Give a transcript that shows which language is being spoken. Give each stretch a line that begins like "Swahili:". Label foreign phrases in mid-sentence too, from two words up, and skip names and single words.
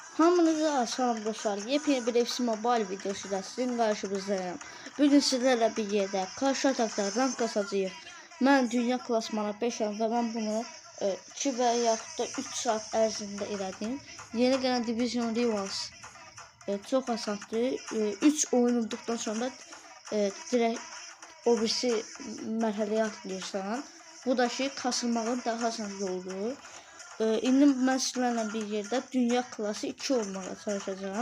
Azerbaijani: Hamınıza salam dostlar.
Turkish: Yepyeni bir FC Mobile videosuyla sizin karşınızdayım. Bugün sizlerle bir yerde karşı atakta rank kasacağız. Ben dünya klasmana 5'im ve ben bunu 2
Azerbaijani: və yaxud da 3 saat ərzində elədim. Yeni gələn Division Rivals çox asandır. 3 oyun olduqdan sonra direkt o birisi mərhələyə atlayırsan. Bu da ki kasılmağın daha asan yoludur. İndi mən sizlərlə bir yerdə dünya klası 2 olmağa çalışacağım.